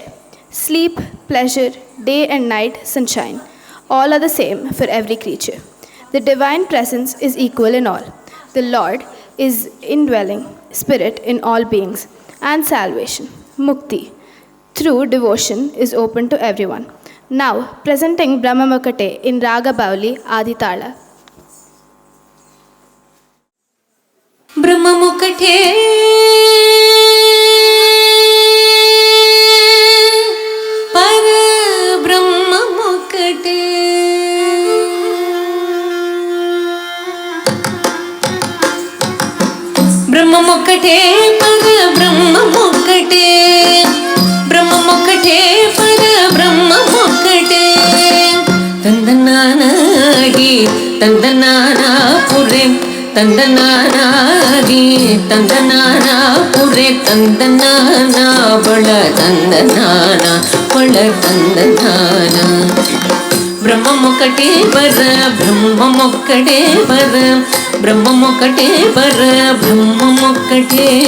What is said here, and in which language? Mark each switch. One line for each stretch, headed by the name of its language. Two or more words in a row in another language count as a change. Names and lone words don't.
English: Sleep, pleasure, day and night, sunshine, all are the same for every creature. The divine presence is equal in all. The Lord is indwelling spirit in all beings, and salvation, mukti, through devotion is open to everyone. Now, presenting Brahmamukate in Raga Bauli Aditala.
Telugu: బ్రహ్మమొక్కటే పర బ్రహ్మమొక్కటే బ్రహ్మమొక్కటే పర బ్రహ్మమొక్కటే బ్రహ్మమొక్కటే పరబ్రహ్మమొక్కటే తందనానాగి తందనానాపురే తందనానాగి తందనానాపురే తందనానా బళ తందనానా బళ తందనానా బ్రహ్మమొక్కటే పర బ్రహ్మమొక్కటే పర బ్రహ్మమొక్కటే పర బ్రహ్మమొక్కటే